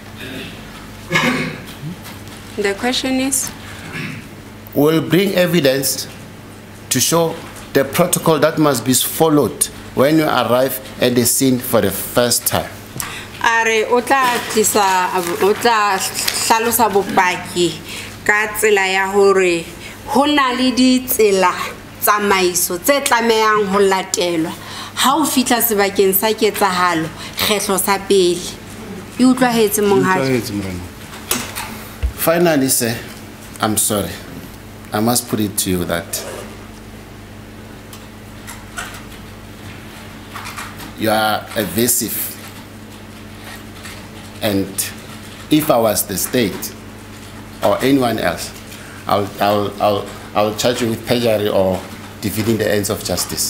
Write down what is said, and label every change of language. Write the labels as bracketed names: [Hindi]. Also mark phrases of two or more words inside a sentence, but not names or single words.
[English] The question is? We'll bring evidence to show the protocol that must be followed when you arrive at the scene for the first time. [Southern Sotho] Are otla hlalosa bopaki ka tsela ya hore ho na le ditsela tsamaiso tse tlamehang ho latelwa ha o fihla sebakeng sa ketsahalo kgetlo sa pele. E utlwahetse monghadi. [English] Finally, sir, I'm sorry. I must put it to you that you are evasive. And if I was the state or anyone else, I'll charge you with perjury or defeating the ends of justice.